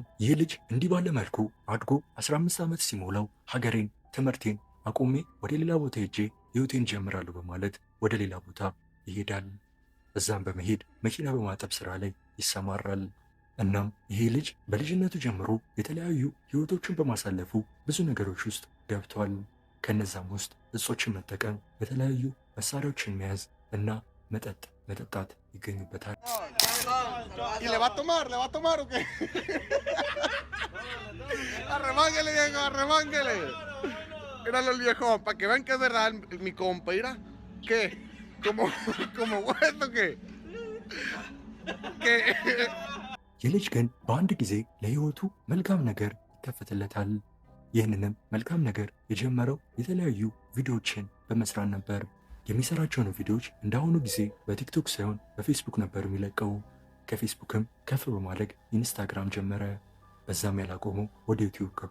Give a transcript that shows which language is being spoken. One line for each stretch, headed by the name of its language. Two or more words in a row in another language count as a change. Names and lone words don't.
Amharic: ይህ ልጅ እንዲህ ባለ መልኩ አድጎ 15 ዓመት ሲሞላው ሀገሬን፣ ትምህርቴን አቁሜ ወደ ሌላ ቦታ ሄጄ ህይወቴን ጀምራለሁ በማለት ወደ ሌላ ቦታ ይሄዳል። እዛም በመሄድ መኪና በማጠብ ስራ ላይ ይሰማራል። እናም ይሄ ልጅ በልጅነቱ ጀምሮ የተለያዩ ህይወቶችን በማሳለፉ ብዙ ነገሮች ውስጥ ገብቷል። ከነዛም ውስጥ እጾችን መጠቀም፣ የተለያዩ መሳሪያዎችን መያዝ እና መጠጣት ይገኙበታል።
Spanish: ¿Le va a tomar o qué? Arremánguele, Diego, arremánguele. Míralo el viejo, para que vean que es verdad mi compa, mira. ¿Qué? ¿Como hueso qué? ¿Qué?
Amharic: የልጅ ግን በአንድ ጊዜ ለህይወቱ መልካም ነገር ይከፈትለታል። ይህንንም መልካም ነገር የጀመረው የተለያዩ ቪዲዮዎችን በመስራት ነበር። የሚሰራቸውን ቪዲዮዎች እንዳሁኑ ጊዜ በቲክቶክ ሳይሆን በፌስቡክ ነበር የሚለቀው። ከፌስቡክም ከፍ በማድረግ ኢንስታግራም ጀመረ። በዛም ያላቆመው ወደ ዩቲዩብ ገባ።